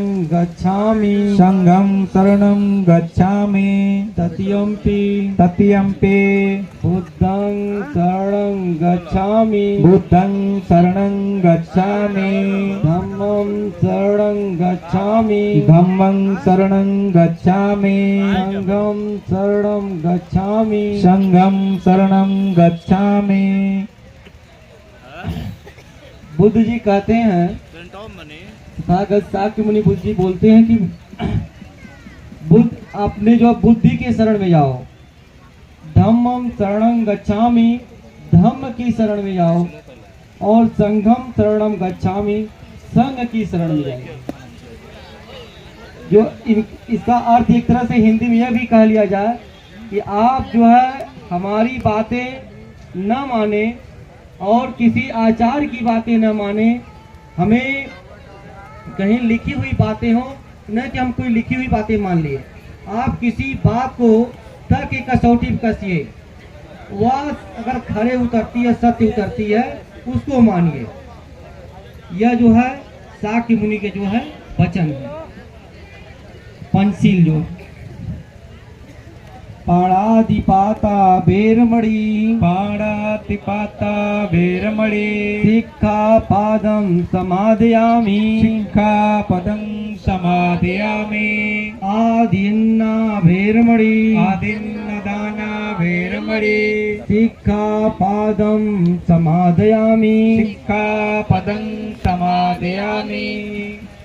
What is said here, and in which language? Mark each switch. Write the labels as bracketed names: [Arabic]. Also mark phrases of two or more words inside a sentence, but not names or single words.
[Pali] गच्छामि, संघं शरणं गच्छामि, तत्यंपि तत्यंपि, बुद्धं शरणं गच्छामि, बुद्धं शरणं गच्छामि, धम्मं शरणं गच्छामि, धम्मं शरणं गच्छामि, संघं शरणं गच्छामि, संघं शरणं गच्छामि। [Hindi] बुद्ध जी कहते हैं, तथागत शाक्य मुनि बुद्ध जी बोलते हैं कि बुद्ध अपने जो बुद्धि के शरण में जाओ, [Pali] धम्मं शरणं गच्छामि, [Hindi] धम्म की शरण में जाओ और [Pali] संघम शरणं गच्छामि, [Hindi] संघ की शरण में जाओ। जो इसका अर्थ एक तरह से हिंदी में यह भी कह लिया जाए कि आप जो है हमारी बातें न माने और किसी आचार की बातें न माने। हमें कहीं लिखी हुई बातें हो, न कि हम कोई लिखी हुई बातें मान लिए। आप किसी बात को तर्क की कसौटी पर कसिए, वह अगर खरे उतरती है, सत्य उतरती है, उसको मानिए। यह जो है शाक्य मुनि के जो है वचन है। [Pali] पंचशील जो पाणातिपाता बेरमणि, पाणातिपाता बेरमणि, सिक्खापदं समादयामि, सिक्खापदं समादयामि, आदिन्ना बेरमणि, आदिन्नदाना बेरमणि, सिक्खापदं समादयामि, सिक्खापदं समादयामि।